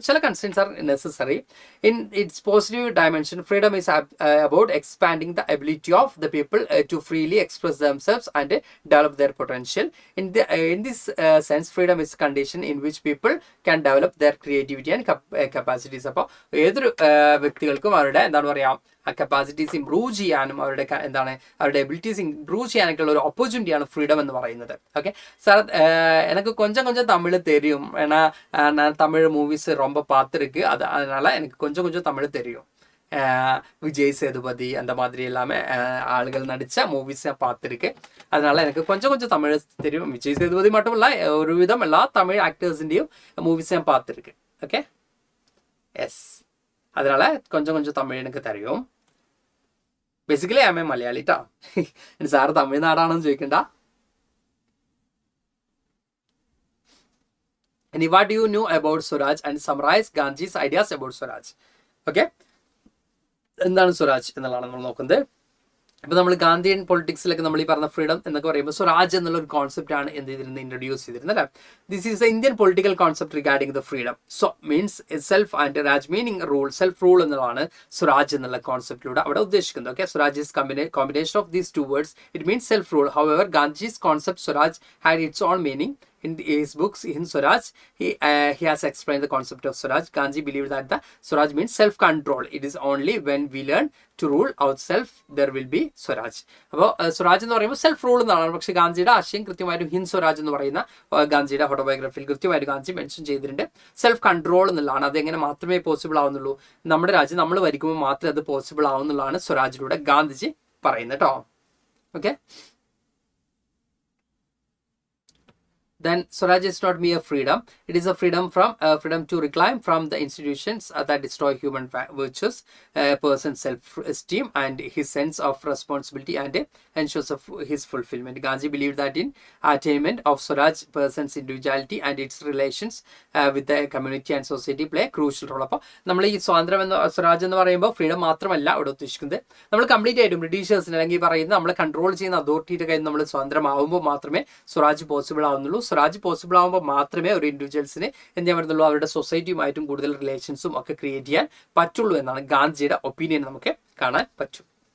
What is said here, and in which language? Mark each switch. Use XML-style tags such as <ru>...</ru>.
<ml>അപ്പോൾ ചില</ml> <en>Concerns are necessary. In its positive dimension, freedom is about expanding the ability of the people to freely express themselves and develop their potential. In this sense, freedom is condition in which people can develop their creativity and capacities.</en> <ml>അപ്പോൾ ഏതൊരു വ്യക്തികൾക്കും അവരുടെ എന്താണ് പറയുക, ആ capacities improve ചെയ്യാനും അവരുടെ എന്താണ് അവരുടെ എബിലിറ്റീസ് ഇംപ്രൂവ് ചെയ്യാനൊക്കെയുള്ള ഒരു ഓപ്പർച്യൂണിറ്റിയാണ് ഫ്രീഡം എന്ന് പറയുന്നത്.</ml> <ta>ഓക്കെ സാർ, எனக்கு கொஞ்சம் கொஞ்சம் தமிழ் தெரியும், ஏன்னா நான் தமிழ் மூவிஸ் ரொம்ப பார்த்துருக்கு, அதனால எனக்கு கொஞ்சம் கொஞ்சம் தமிழ் தெரியும். விஜய் சேதுபதி அந்த மாதிரி எல்லாமே ஆளுகள் நடித்த மூவிஸ் நான் பார்த்துருக்கேன். அதனால எனக்கு கொஞ்சம் கொஞ்சம் தமிழ் தெரியும். விஜய் சேதுபதி மட்டும் இல்லை, ஒரு விதம் எல்லா தமிழ் ஆக்டர்ஸிൻ്റെയും மூவிஸ் நான் பார்த்துருக்கேன். ஓகே, எஸ், அதனால கொஞ்சம் கொஞ்சம் தமிழ் எனக்கு தெரியும்.</ta> <ml>ബേസിക്കലി ആമേ മലയാളി ട്ടാ. സാറ് തമിഴ്നാടാണെന്ന് ചോദിക്കണ്ട.</ml> <en>And what do you know about Swaraj and summarize Gandhi's ideas about Swaraj?</en> <ml>Okay, എന്താണ് സ്വരാജ് എന്നുള്ളതാണ് നമ്മൾ നോക്കുന്നത്. ഇപ്പോൾ നമ്മൾ ഗാന്ധിയൻ പൊളിറ്റിക്സിലൊക്കെ നമ്മൾ ഈ പറഞ്ഞ ഫ്രീഡം എന്നൊക്കെ പറയുമ്പോൾ സ്വരാജ് എന്നുള്ള ഒരു കോൺസെപ്റ്റ് ആണ് എന്ത് ചെയ്തിരുന്നത്, ഇൻട്രൊഡ്യൂസ് ചെയ്തിരുന്നത് അല്ലേ.</ml> <en>This is a Indian political concept regarding the freedom. So means self and Raj meaning rule, self rule</en> <ml>എന്നുള്ളതാണ് സ്വരാജ് എന്നുള്ള കോൺസെപ്റ്റിലൂടെ അവിടെ ഉദ്ദേശിക്കുന്നത്.</ml> <en>Okay, Swaraj is combination of these two words. It means self rule. However Gandhi's concept Swaraj had its own meaning. In his books, in Swaraj, he has explained the concept of Swaraj. Gandhi believed that the Swaraj means self-control. It is only when we learn to rule ourselves there will be Swaraj.</en> <ml>അപ്പോൾ സ്വരാജ് എന്ന് പറയുമ്പോൾ self rule എന്നാണ്. പക്ഷേ ഗാന്ധിയുടെ ആശയം കൃത്യമായിട്ടും ഹിന്ദ് സ്വരാജ് എന്ന് പറയുന്ന ഗാന്ധിയുടെ ഓട്ടോബയോഗ്രഫിയിൽ കൃത്യമായിട്ട് ഗാന്ധി മെൻഷൻ ചെയ്തിട്ടുണ്ട്. സെൽഫ് കൺട്രോൾ എന്നുള്ളതാണ്. അതെങ്ങനെ മാത്രമേ പോസിബിൾ ആവുന്നുള്ളൂ, നമ്മുടെ രാജ്യം നമ്മൾ ഭരിക്കുമ്പോൾ മാത്രമേ അത് പോസിബിൾ ആവുന്നുള്ളതാണ് സ്വരാജിലൂടെ ഗാന്ധിജി പറയുന്നത് കേട്ടോ.</ml> <en>Okay, then Swaraj is not mere freedom. It is a freedom to reclaim from the institutions that destroy human virtues, a person's self-esteem and his sense of responsibility, and ensures of his fulfillment. Gandhi believed that in attainment of Swaraj, person's individuality and its relations with the community and society play a crucial role.</en> <ml>അപ്പോൾ നമ്മൾ ഈ സ്വാതന്ത്ര്യം എന്ന സ്വരാജ് എന്ന് പറയുമ്പോൾ freedom മാത്രമല്ല അവിടെ ഉദ്ദേശിക്കുന്നത്. നമ്മൾ കംപ്ലീറ്റ് ആയിട്ടും ബ്രിട്ടീഷേഴ്സിന് അല്ലെങ്കിൽ പറയുന്നത് നമ്മളെ കൺട്രോൾ ചെയ്യുന്ന അതോറിറ്റിയുടെ കയ്യിൽ നമ്മൾ സ്വതന്ത്രമാവുമ്പോൾ മാത്രമേ സ്വരാജ് പോസിബിൾ ആവുന്നുള്ളൂ. സ്വരാജ് പോസിബിൾ ആകുമ്പോൾ മാത്രമേ ഒരു ഇൻഡിവിജ്വൽസിന് എന്ത് ചെയ്യാൻ പറ്റുള്ളൂ, അവരുടെ സൊസൈറ്റിയുമായിട്ടും കൂടുതൽ റിലേഷൻസും ഒക്കെ ക്രിയേറ്റ് ചെയ്യാൻ പറ്റുള്ളൂ എന്നാണ് ഗാന്ധിജിയുടെ ഒപ്പീനിയൻ നമുക്ക് കാണാൻ പറ്റും.</ml>